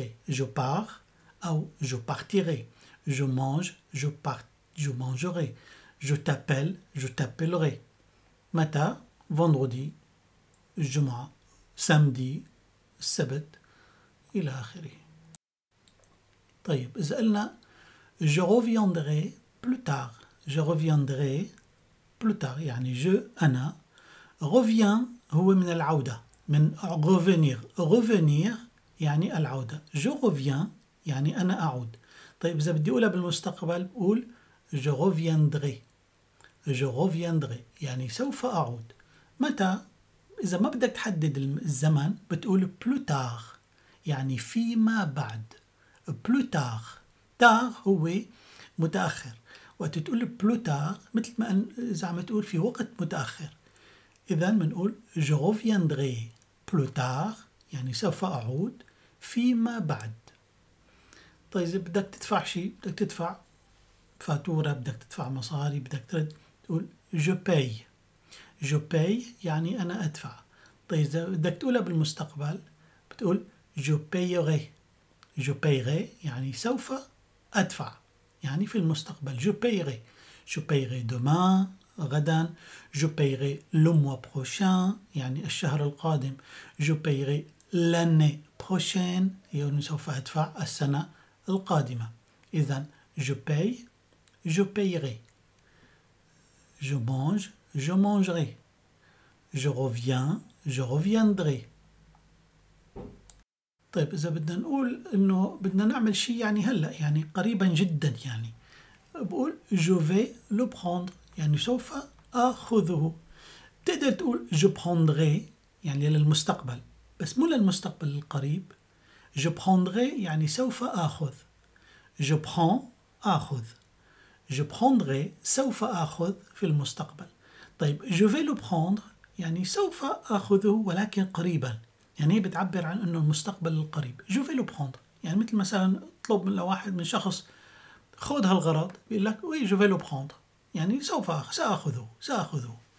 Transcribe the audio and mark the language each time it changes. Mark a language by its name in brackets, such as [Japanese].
[French] je pars [Arabic] أو [French] je partirai. je mange je mangerai. je t'appelle je t'appellerai. [Arabic] متى؟ [French] vendredi [Arabic] الجمعة، [French] samedi [Arabic] السبت إلى آخره. طيب إذا قلنا [French] je reviendrai plus tard. je reviendrai plus tard [Arabic] يعني [French] je [Arabic] أنا. [French] reviens [Arabic] هو من العودة، من [French] revenir [Arabic] يعني العودة. [French] je reviens [Arabic] يعني أنا أعود. طيب إذا بدي أقولها بالمستقبل بقول [French] je reviendrai [Arabic] يعني سوف أعود. متى؟ إذا ما بدك تحدد الزمن بتقول [French] plus tard [Arabic] يعني فيما بعد. [French] plus tard [Arabic] هو متأخر. وقت تقول [French] plus tard [Arabic] مثل ما إذا عم تقول في وقت متأخر. إذن بنقول [French] je reviendrai plus tard [Arabic] يعني سوف أعود فيما بعد. طيب إذا بدك تدفع شيء، بدك تدفع فاتورة، بدك تدفع مصاري، بدك ترد، تقول [French] je paye [Arabic] يعني أنا أدفع. طيب إذا بدك تقولها بالمستقبل بتقول [French] je payerai [Arabic] يعني سوف أدفع يعني في المستقبل. [French] je payerai demain [Arabic] غدا. [French] je payerai le mois prochain [Arabic] يعني الشهر القادم. [French] je payerai l'année prochaine [Arabic] يعني سوف أدفع السنة القادمة. إذن [French] je paye je payerai. je mange je mangerai. je reviens je reviendrai. [Arabic] طيب إذا بدنا نقول إنه بدنا نعمل شيء يعني هلأ، يعني قريبا جدا، يعني بقول [French] je vais le prendre [Arabic] يعني سوف آخذه. تقدر تقول [French] je prendrai [Arabic] يعني للمستقبل، بس مو للمستقبل القريب. [French] je prendrai [Arabic] يعني سوف آخذ. [French] je prends [Arabic] آخذ. [French] je prendrai [Arabic] سوف آخذ في المستقبل. طيب [French] je vais le prendre [Arabic] يعني سوف آخذه ولكن قريبا، يعني هي بتعبر عن انه المستقبل القريب. [French] je vais le prendre [Arabic] يعني مثل مثلا اطلب من واحد من شخص خذ هالغرض بيقول لك [French] oui je vais le prendre [Arabic] يعني سأخذه.